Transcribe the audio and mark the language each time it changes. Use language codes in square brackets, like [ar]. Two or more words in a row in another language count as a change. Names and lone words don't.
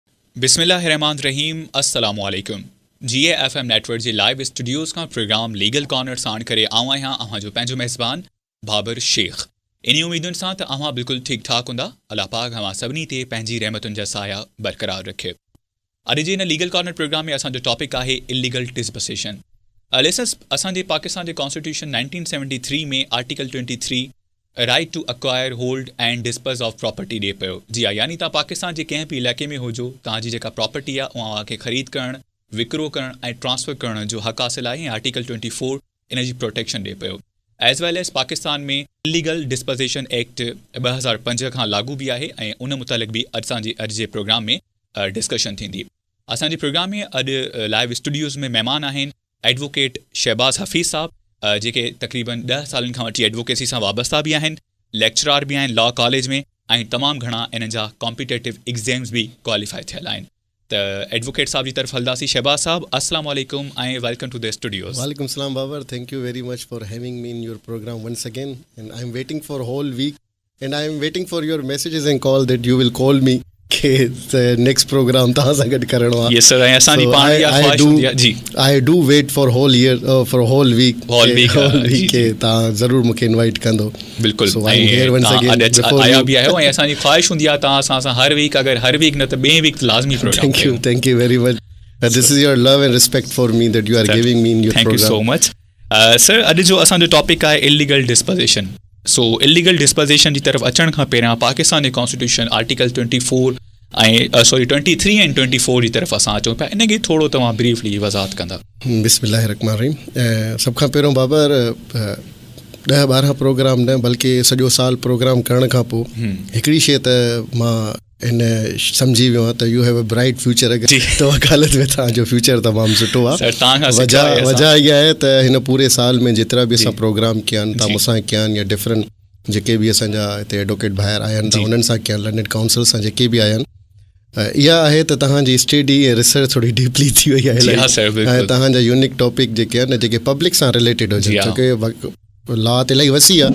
[sd] बिस्मिल्लाहिर्रहमानिर्रहीम अस्सलामुअलैकुम GAFM नेटवर्क जे लाइव स्टूडियोज़ का प्रोग्राम लीगल कॉर्नर साण करे आऊं आहियां अव्हांजो पंहिंजो मेज़बान बाबर शेख। इन्हीं उम्मीदुनि सां त अव्हां बिल्कुलु ठीक ठाक हूंदा। अल्लाह पाक अव्हां सभिनी ते पंहिंजी रहमतुनि जा साया बरक़रार रखे। अॼु जे हिन लीगल कॉर्नर प्रोग्राम में असांजो टॉपिक आहे [en] illegal disposition. [sd] लिसनर्स, असांजे पाकिस्तान जे कॉन्स्टिट्यूशन 1973 में [en] Article 23 Right to Acquire, Hold and Dispose of Property [sd] ॾिए पियो। जी हा, यानी तव्हां पाकिस्तान जे कंहिं बि इलाइक़े में हुजो, तव्हांजी जेका प्रॉपर्टी आहे उहा खे ख़रीद करणु, विकिरो करणु ऐं ट्रांसफ़र करण जो हक़ हासिल आहे। आर्टिकल 24 इन जी प्रोटेक्शन ॾिए पियो। [en] as well as [sd] पाकिस्तान में इलीगल डिस्पोज़िशन एक्ट 2005 खां लागू बि आहे ऐं उन मुतालिक़ बि असांजे अॼु जे प्रोग्राम में डिस्कशन थींदी। असांजे प्रोग्राम में अॼु लाइव स्टूडियोज़ में महिमान आहिनि एडवोकेट शहबाज़ हफ़ीज़ साहब, जेके तक़रीबन 10 सालनि खां वठी एडवोकेसी सां वाबस्ता बि आहिनि, लेक्चरार बि आहिनि [en] law college [sd] में ऐं तमामु घणा इन जा [en] competitive exams [sd] बि क्वालिफाई थियल आहिनि। त एडवोकेट साहब जी तरफ़ हलंदासीं। शहबाज़ साहब, [ar] السلام عليكم [sd] ऐं [en] welcome to the studios. [ar] وعليكم السلام [sd] बाबर, [en] Thank you very much for having me in your program once again and I am waiting for whole week and I am waiting for your messages and call that you will call me के next program [sd] तव्हां सां गॾु करणो आहे। [en] yes sir, [sd] ऐं असांजी पाण जी ख्वाहिश हूंदी आहे। जी, [en] I do wait for whole year for whole week [sd] के तव्हां ज़रूरु मूंखे इनवाइट कंदो। बिल्कुल, [en] So I am here once again [sd] आया बि आहियो ऐं असांजी ख्वाहिश हूंदी आहे तव्हां असां हर वीक, अगरि हर वीक न त ॿिए वीक लाज़मी प्रोग्राम। [en] Thank you very much. This is your love and respect for me that you are giving me in your program. Thank you so much sir. [sd] अॼु जो असांजो टॉपिक आहे [en] illegal disposition. [sd] सो [en] illegal disposition [sd] जी तरफ़ अचण खां पहिरियां पाकिस्तान जे कॉन्स्टिट्यूशन आर्टिकल 24 ऐं 23 ऐं 24 जी तरफ़ असां अचूं पिया, इनखे थोरो तव्हां ब्रीफली वज़ाहत कंदा। बिस्मिल्लाहिर्रहमानिर्रहीम। सभ खां पहिरियों बाबर 10-12 प्रोग्राम न बल्कि सॼो साल प्रोग्राम करण खां पोइ हिकिड़ी शइ त मां इन सम्झी वियो आहे त [en] you have a bright future. [sd] अगरि त वकालत में तव्हांजो फ्यूचर तमामु सुठो आहे। वजह इहा आहे त हिन पूरे साल में जेतिरा बि असां प्रोग्राम कया आहिनि, तव्हां मूंसां कया आहिनि या डिफरेंट जेके बि असांजा हिते एडवोकेट भाइर आया आहिनि त उन्हनि सां कया, लंडन काउंसिल सां जेके बि आया आहिनि, इहा आहे त तव्हांजी स्टडी ऐं रिसर्च थोरी डीपली थी वई आहे ऐं तव्हांजा [en] unique topic [sd] जेके आहिनि जेके पब्लिक सां रिलेटेड हुजनि, छोकी लॉ त इलाही वसी आहे।